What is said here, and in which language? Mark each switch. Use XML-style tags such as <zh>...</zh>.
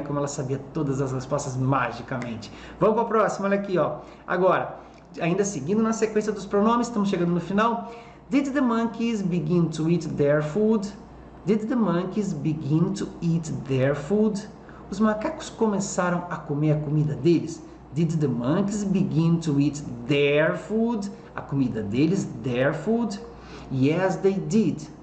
<pt>Como ela sabia todas as respostas magicamente. Vamos para a próxima, olha aqui, ó. Agora, ainda seguindo na sequência dos pronomes, estamos chegando no final.</pt> <en>Did the monkeys begin to eat their food? Did the monkeys begin to eat their food?</en> <pt>Os macacos começaram a comer a comida deles?</pt> <en>Did the monkeys begin to eat their food?</en> <pt>A comida deles,</pt> <en>their food? Yes, they did.</en>